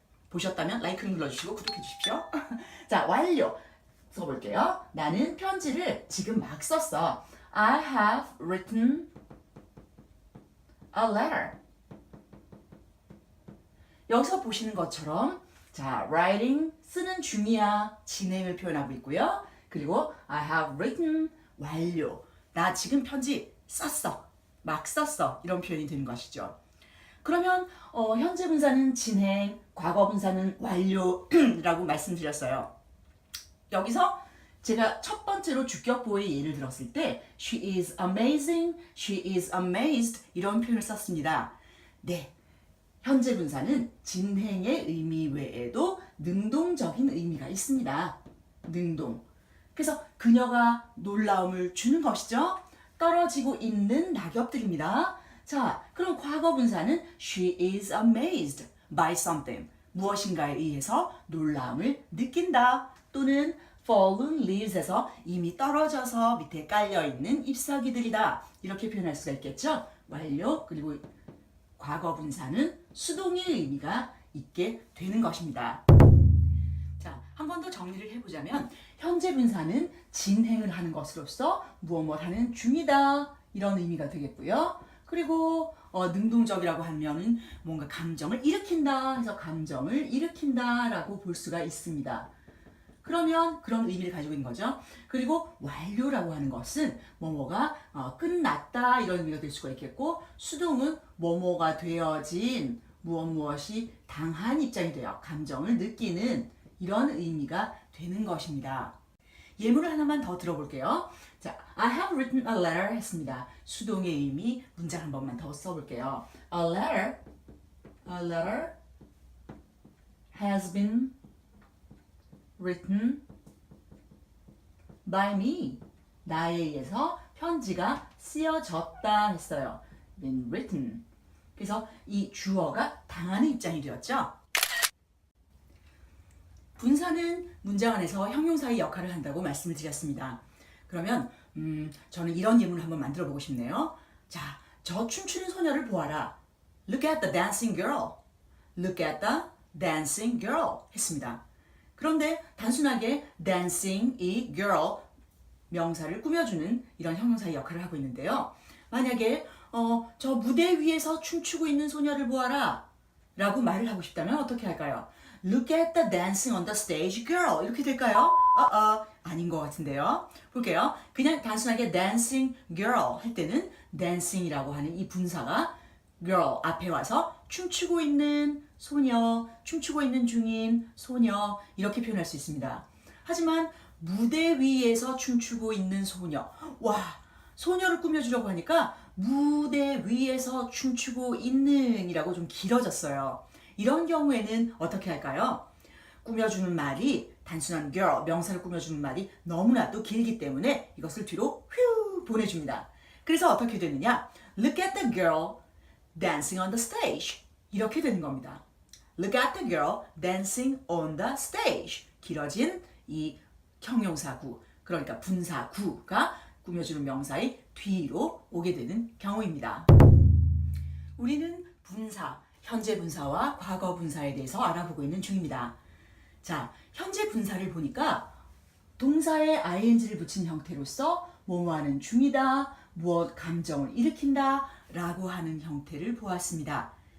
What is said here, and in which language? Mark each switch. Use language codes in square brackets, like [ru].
[ko] 보셨다면 라이크 눌러주시고 구독해 주십시오. 자, 완료 써볼게요. 나는 편지를 지금 막 썼어. [en] I have written a letter. [ko] 여기서 보시는 것처럼 자, writing 쓰는 중이야 진행을 표현하고 있고요. 그리고 I have written 완료. 나 지금 편지 썼어. 막 썼어. 이런 표현이 되는 것이죠. 그러면 현재 분사는 진행, 과거 분사는 완료라고 말씀드렸어요. 여기서 제가 첫 번째로 주격보의 예를 들었을 때 [en] she is amazing, she is amazed [ko] 이런 표현을 썼습니다. 네, 현재 분사는 진행의 의미 외에도 능동적인 의미가 있습니다. 능동. 그래서 그녀가 놀라움을 주는 것이죠. 떨어지고 있는 낙엽들입니다. 자, 그럼 과거 분사는 [en] she is amazed by something. [ko] 무엇인가에 의해서 놀라움을 느낀다. 또는 fallen leaves에서 이미 떨어져서 밑에 깔려있는 잎사귀들이다. 이렇게 표현할 수가 있겠죠. 완료 그리고 과거 분사는 수동의 의미가 있게 되는 것입니다. 자, 한 번 더 정리를 해보자면 현재 분사는 진행을 하는 것으로서 무엇 하는 중이다. 이런 의미가 되겠고요. 그리고 능동적이라고 하면은 뭔가 감정을 일으킨다 해서 감정을 일으킨다라고 볼 수가 있습니다. 그러면 그런 의미를 가지고 있는 거죠. 그리고 완료라고 하는 것은 뭐뭐가 끝났다 이런 의미가 될 수가 있겠고 수동은 뭐뭐가 되어진 무엇이 당한 입장이 되어 감정을 느끼는 이런 의미가 되는 것입니다. 예문을 하나만 더 들어볼게요. 자, [en] I have written a letter [ko] 했습니다. 수동의 의미 문장 한 번만 더 써볼게요. [en] A letter has been written by me. [ko] 나에 의해서 편지가 쓰여졌다 했어요. [en] been written. [ko] 그래서 이 주어가 당하는 입장이 되었죠. 분사는 문장 안에서 형용사의 역할을 한다고 말씀을 드렸습니다. 그러면 저는 이런 예문을 한번 만들어 보고 싶네요. 자, 저 춤추는 소녀를 보아라. [en] Look at the dancing girl. Look at the dancing girl 했습니다. [ko] 그런데 단순하게 dancing 이 girl 명사를 꾸며주는 이런 형용사의 역할을 하고 있는데요. 만약에 저 무대 위에서 춤추고 있는 소녀를 보아라 라고 말을 하고 싶다면 어떻게 할까요? [en] Look at the dancing on the stage girl [ko] 이렇게 될까요? 아닌 것 같은데요. 볼게요. 그냥 단순하게 dancing girl 할 때는 dancing이라고 하는 이 분사가 girl 앞에 와서 춤추고 있는 소녀, 춤추고 있는 중인 소녀 이렇게 표현할 수 있습니다. 하지만 무대 위에서 춤추고 있는 소녀. 와, 소녀를 꾸며주려고 하니까 무대 위에서 춤추고 있는 이라고 좀 길어졌어요. 이런 경우에는 어떻게 할까요? 꾸며주는 말이 단순한 girl, 명사를 꾸며주는 말이 너무나도 길기 때문에 이것을 뒤로 휴 보내줍니다. 그래서 어떻게 되느냐? [en] Look at the girl dancing on the stage. [ko] 이렇게 되는 겁니다. [en] Look at the girl dancing on the stage. [ko] 길어진 이 형용사구, 그러니까 분사구가 꾸며주는 명사의 뒤로 오게 되는 경우입니다. 우리는 분사, 현재 분사와 과거 분사에 대해서 알아보고 있는 중입니다. 자, 현재 분사를 보니까 동사에 ing를 붙인 형태로서 뭐뭐하는 중이다, 무엇 감정을 일으킨다 라고 하는 형태를 보았습니다.